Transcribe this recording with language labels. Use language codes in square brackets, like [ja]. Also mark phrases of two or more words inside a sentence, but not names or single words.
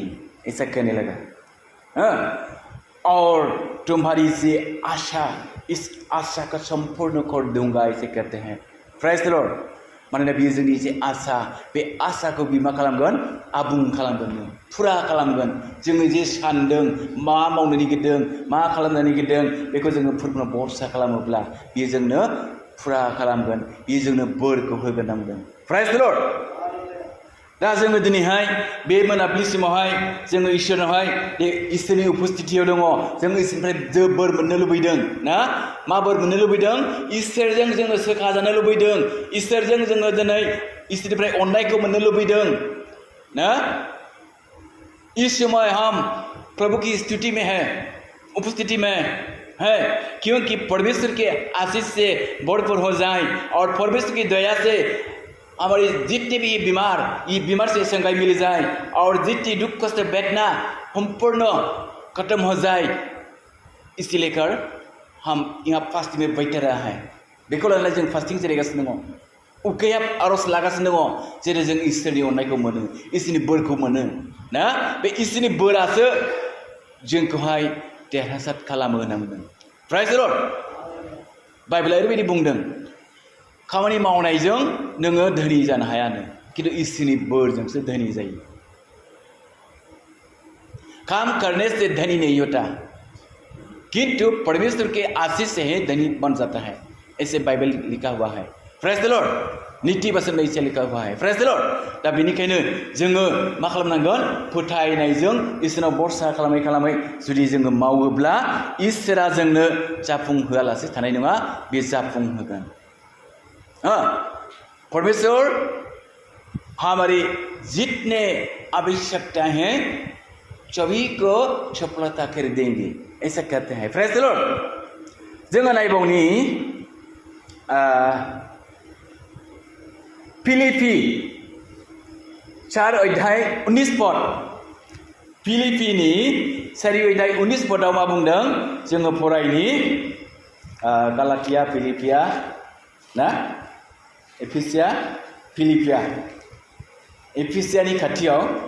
[hi] ऐसा कहने लगा। और तुम्हारी से आशा, इस आशा का संपूर्ण कर दूंगा, ऐसे कहते हैं। [en] Praise the Lord. [brx] मानोना बियो जोंनि जे आशा, बे आशाखौ बियो मा खालामगोन? आबुं खालामगोन, फुरा खालामगोन। जोङो जे सानदों, मा मावनो नागिरदों, मा खालामनो नागिरदों, बेखौ जोङो फोरबोआव भरसा खालामोब्ला बियो जोंनो फुरा खालामगोन, बियो जोंनो बोरखौ होगोन नांगोन। [en] Praise the Lord. [brx] दा जोङो दिनैहाय बे मोनाबिलि समावहाय जोङो इसोरनावहाय इसोरनि उपस्थितियाव दङ। जों इसोरनिफ्राय बोर मोननो लुबैदों ना? मा बोर मोननो लुबैदों? इसोरजों जोङो सोखाजानो लुबैदों। इसोरजों जोङो दिनै इसोरनिफ्राय अननायखौ मोननो लुबैदों ना? [hi] इस समय हम प्रभु की स्तुति में है, उपस्थिति में है, क्योंकि परमेश्वर के आशीष से भरपूर हो जाए और परमेश्वर की दया से हमारे जितने भी ये बीमार से संगाई मिल जाए और जितनी दुख कष्ट वेदना संपूर्ण खत्म हो जाए। इसी लेकर हम यहाँ फास्टिंग में बैठे रहा है। [brx] बेखौ लानानै जों फास्टिंग जिरायगासिनो दङ। उखैहाब आरज लागासिनो दङ, जेरै जों इसोरनि अननायखौ मोनो, इसोरनि बोरखौ मोनो ना? बे इसोरनि बोरासो जोंखौहाय देरहासार खालामो होनना बुंदों। [en] Praise the Lord. [brx] बाइबेला ओरैबायदि बुंदों, खामानि मावनायजों नोङो धोनि जानो हायानो, किन्तु इसोरनि बोरजोंसो धोनि जायो। [hi] काम करने से धनी नहीं होता, किंतु परमेश्वर के आशीष से ही धनी बन जाता है। ऐसे बाइबल लिखा हुआ है। [en] Praise the Lord. [hi] नीति वचन में ऐसे लिखा हुआ है। [en] Praise the Lord. [brx] दा बेनिखायनो जोङो मा खालामनांगोन? फोथायनायजों इसोरनाव भरसा खालामै जुदि जोङो मावोब्ला इसोरा जोंनो जाफुंहोआलासे थानाय नङा, बे जाफुंहोगोन। [hi] परमेश्वर हमारी जितने आवश्यकता हैं सभी को सफलता कर देंगे, ऐसा कहते हैं। [en] Praise the Lord. [brx] जोङो नायबावनि फिलिपि 4 अध्याय 19 पद फिलिपिनि 4 अध्याय 19 पदाव मा बुंदों जोङो फरायनि गालातिया फिलिपिया ना एफिसिया फिलिपिया एफिसियानि खाथियाव